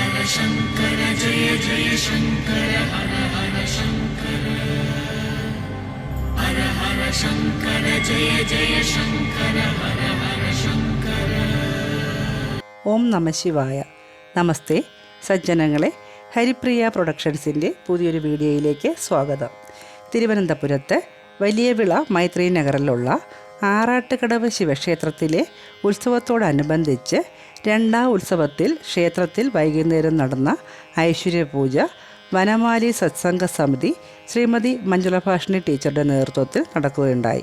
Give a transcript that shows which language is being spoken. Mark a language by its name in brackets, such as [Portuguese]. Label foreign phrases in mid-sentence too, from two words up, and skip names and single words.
[Sanskrit] शङ्कर जय जय शङ्कर हर हर शङ्कर हर हर शङ्कर जय जय शङ्कर हर हर शङ्कर. ഓം നമ ശിവായ. [Malayalam] നമസ്തേ സജ്ജനങ്ങളെ, ഹരിപ്രിയ പ്രൊഡക്ഷൻസിൻ്റെ പുതിയൊരു വീഡിയോയിലേക്ക് സ്വാഗതം. തിരുവനന്തപുരത്ത് വലിയവിള മൈത്രി നഗറിലുള്ള ആറാട്ടുകടവ് ശിവക്ഷേത്രത്തിലെ ഉത്സവത്തോടനുബന്ധിച്ച് രണ്ടാം ഉത്സവത്തിൽ ക്ഷേത്രത്തിൽ വൈകുന്നേരം നടന്ന ഐശ്വര്യപൂജ വനമാലി സത്സംഗ സമിതി ശ്രീമതി മഞ്ജുളഭാഷിണി ടീച്ചറുടെ നേതൃത്വത്തിൽ നടക്കുകയുണ്ടായി.